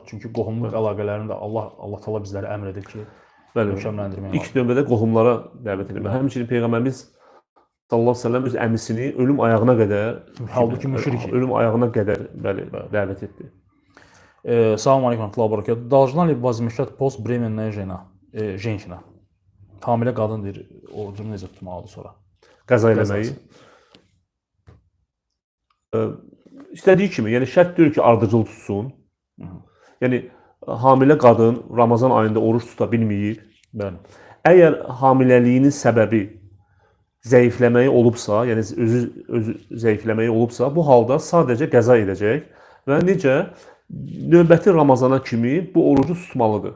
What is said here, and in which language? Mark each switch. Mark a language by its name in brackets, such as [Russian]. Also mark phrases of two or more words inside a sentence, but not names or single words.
[Azerbaijani] Çünki qohumluq əlaqələrini də Allah Taala bizlərə əmr edir ki, möhkəmləndirmək lazımdır. İlk növbədə qohumlara dəvət etmək. Həmçinin Peyğəmbərimiz [Arabic] صلى الله عليه وسلم [Azerbaijani] öz əmisini ölüm ayağına qədər, halbuki müşrik, ölüm ayağına qədər bəli dəvət etdi. Salam aleykum və bərəkət. [Russian] Должна ли возмещать пост беременная женщина? [Azerbaijani] Hamilə qadın deyir, orucunu necə tutmalıdır sonra? Qəza eləməyi. İstədiyi kimi, yəni şərt deyil ki, ardıcıl tutsun. Yəni hamilə qadın Ramazan ayında oruç tuta bilməyir. Bəli. Əgər hamiləliyinin səbəbi zəifləməyi olubsa, yəni özü zəifləməyi olubsa, bu halda sadəcə qəza edəcək və necə növbəti Ramazana kimi bu orucu tutmalıdır.